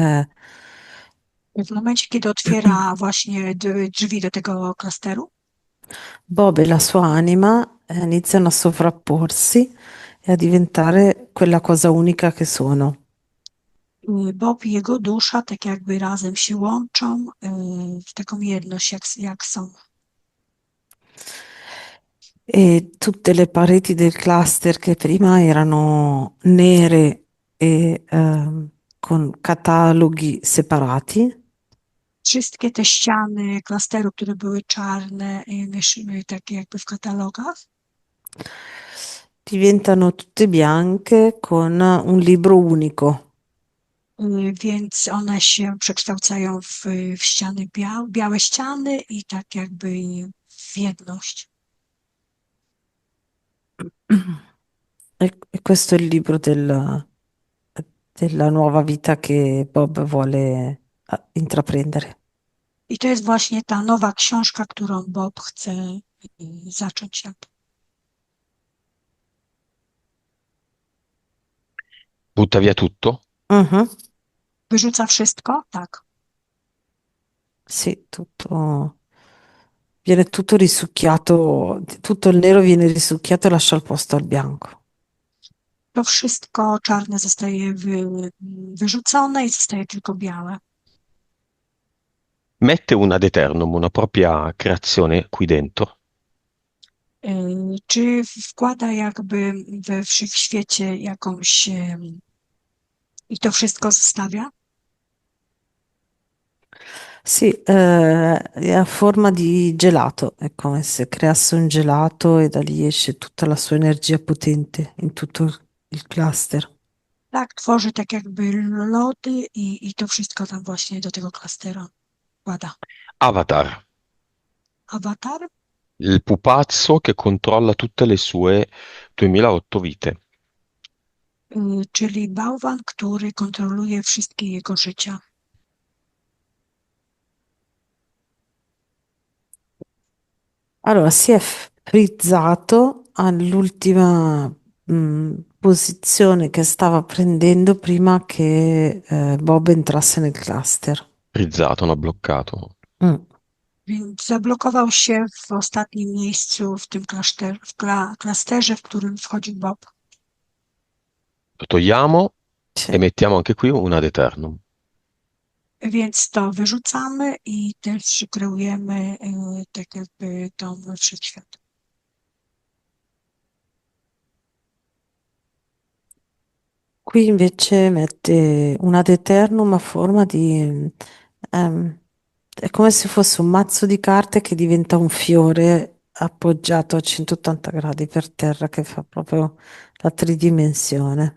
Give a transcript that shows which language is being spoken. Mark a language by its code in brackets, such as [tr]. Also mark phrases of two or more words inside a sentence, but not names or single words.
[pl] W momencie, kiedy otwiera właśnie drzwi do tego klasteru, [it] Bob e la sua anima iniziano a sovrapporsi e a diventare quella cosa unica che sono. [pl] Bob i jego dusza tak jakby razem się łączą w taką jedność, jak są. [it] E tutte le pareti del cluster che prima erano nere e con cataloghi separati, [pl] Wszystkie te ściany klasteru, które były czarne i takie jakby w katalogach, [it] diventano tutte bianche con un libro unico. [pl] więc one się przekształcają w ściany białe ściany i tak jakby w jedność. [it] E questo è il libro della nuova vita che Bob vuole intraprendere. [pl] I to jest właśnie ta nowa książka, którą Bob chce zacząć. [it] Butta via tutto? Mhm. [pl] Wyrzuca wszystko? Tak. [it] Sì, viene tutto risucchiato, tutto il nero viene risucchiato e lascia il posto al bianco. [pl] To wszystko czarne zostaje wyrzucone i zostaje tylko białe. [it] Mette un [la] ad eternum, [it] una propria creazione qui dentro. [pl] Czy wkłada jakby we wszechświecie jakąś i to wszystko zostawia? [it] Sì, è a forma di gelato, è come se creasse un gelato e da lì esce tutta la sua energia potente in tutto il cluster. [pl] Tak, tworzy tak jakby lody i to wszystko tam właśnie do tego klastera wkłada. [it] Avatar, [pl] Awatar, [it] il pupazzo che controlla tutte le sue 2008 vite. [pl] czyli bałwan, który kontroluje wszystkie jego życia. [it] Allora, si è frizzato all'ultima posizione che stava prendendo prima che Bob entrasse nel cluster. Frizzato, no, bloccato. Mm. [pl] Więc zablokował się w ostatnim miejscu w tym klasterze, w którym wchodził Bob. [it] Lo togliamo Sì. e mettiamo anche qui un [la] ad eternum. [pl] Więc to wyrzucamy i też kreujemy tak jakby tą wszechświat. [it] Qui invece mette un [la] ad eternum [it] a forma di... ehm, è come se fosse un mazzo di carte che diventa un fiore appoggiato a 180 gradi per terra, che fa proprio la tridimensione.